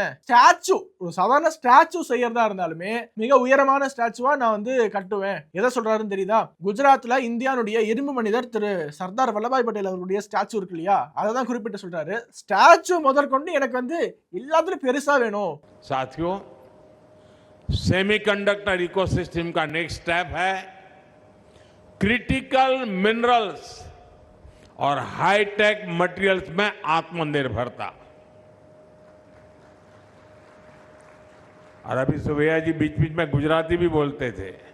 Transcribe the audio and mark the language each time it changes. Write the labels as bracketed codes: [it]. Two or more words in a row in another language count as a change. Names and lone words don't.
[ta] ஸ்டாச்சு, ஒரு சாதாரண ஸ்டாச்சு செய்யறதா இருந்தாலுமே மிக உயரமான ஸ்டாச்சுவா நான் கட்டுவேன். எதை சொல்றாருன்னு தெரியுதா? குஜராத்ல இந்தியாவுடைய இரும்பு மனிதர் திரு சர்தார் வல்லபாய் பட்டேல் அவர்களுடைய ஸ்டாச்சு இருக்கு இல்லையா, அதை தான் குறிப்பிட்டு சொல்றாரு. ஸ்டாச்சு முதற்கொண்டு எனக்கு எல்லாத்துலயும் பெருசா வேணும். [hi] साथियों, [en] semiconductor ecosystem [hi] का [en] next step [hi] है [en] critical minerals and hi-tech materials [hi] में आत्मनिर्भरता। और अभी सुबैया जी बीच बीच में गुजराती भी बोलते थे।